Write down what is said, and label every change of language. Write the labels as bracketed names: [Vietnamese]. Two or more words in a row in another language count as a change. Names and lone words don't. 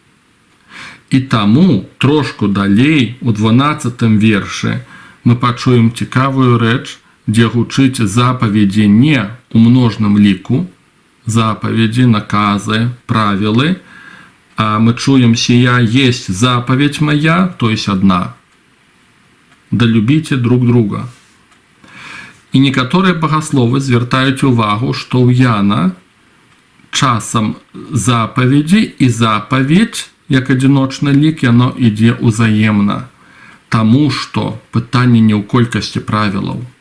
[Belarusian] І таму трошку далей, у 12 вершы, мы пачуем цікавую рэч, дзе гучыць запаведзі не ў множным ліку, запаведзі, наказы, правілы, а мы чуем [Church Slavic] «сія есть заповедь моя», [Russian] то есть одна. [Belarusian] «Да любіце друг друга». І некаторыя багасловы звяртаюць увагу, што ў Яна часам запаведзі і запаведь, як адзіночны лік, яно ідзе ўзаемна. Таму што пытанне не ў колькасці правілаў.